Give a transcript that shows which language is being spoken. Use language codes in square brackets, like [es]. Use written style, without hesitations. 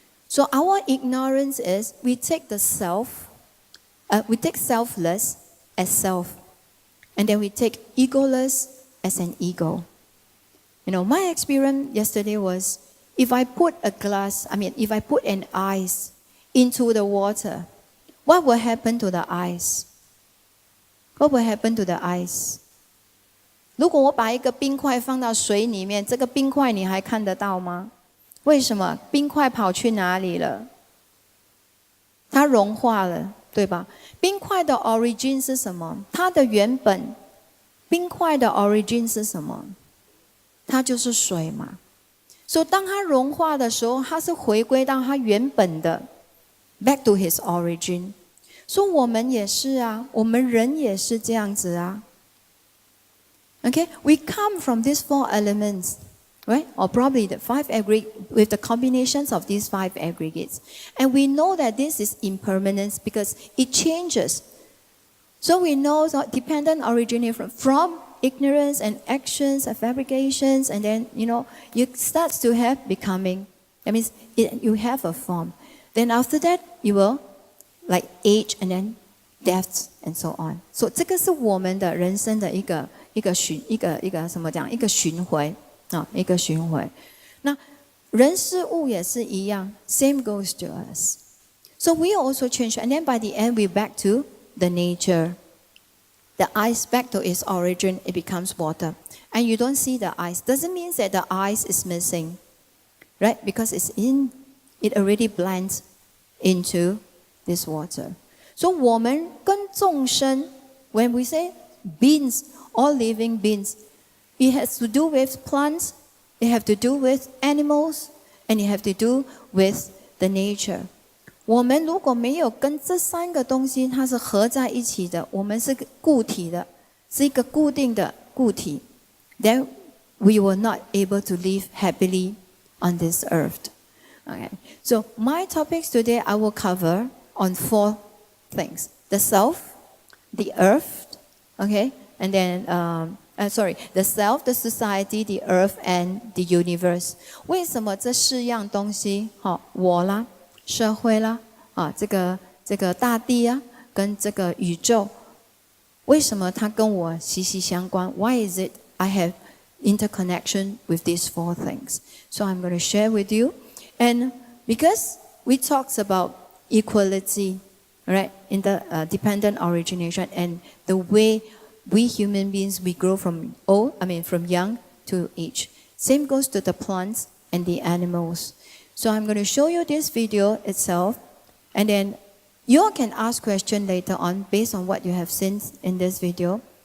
[en] So our ignorance is we take the self, we take selfless as self, and then we take egoless as an ego. My experience yesterday was if I put an ice into the water, what will happen to the ice? What will happen to the ice? [zh] 如果我把一个冰块放到水里面，这个冰块你还看得到吗？为什么？冰块跑去哪里了？它融化了，对吧？冰块的 origin 是什么？它的原本冰块的 origin 是什么？它就是水嘛。所以当它融化的时候，它是回归到它原本的 [en] back to his origin。 [zh] 所以我们也是啊，我们人也是这样子啊。 [en] Okay, we come from these four elements, right? Or probably the five aggregate with the combinations of these five aggregates. And we know that this is impermanence because it changes. So we know that dependent originate from ignorance and actions and fabrications, and then you start to have becoming. That means you have a form. Then after that, you will like age and then death and so on. [zh] So 这个是我们的人生的一个什么讲？一个循环啊，一个循环。那人事物也是一样 ， [en] same goes to us. So we also change, and then by the end we back to the nature. The ice back to its origin, it becomes water, and you don't see the ice. Doesn't mean that the ice is missing, right? Because it already blends into this water. So [zh] 我们跟众生 [en] when we say beings, all living beings, it has to do with plants, it have to do with animals, and it have to do with the nature. [zh] 我们如果没有跟这三个东西它是合在一起的，我们是固体的，是一个固定的固体 [en] then we will not able to live happily on this earth. Okay. So my topics today I will cover on four things: the self, the earth, okay, and then the self, the society, the earth, and the universe. [zh] 为什么这四样东西？我啦，社会啦，这个大地啊，跟这个宇宙，为什么它跟我息息相关 ？ [en] Why is it I have interconnection with these four things? So I'm going to share with you, and because we talked about equality, right, in the dependent origination, and the way we human beings we grow from young to age. Same goes to the plants and the animals. So I'm going to show you this video itself, and then you all can ask questions later on based on what you have seen in this video.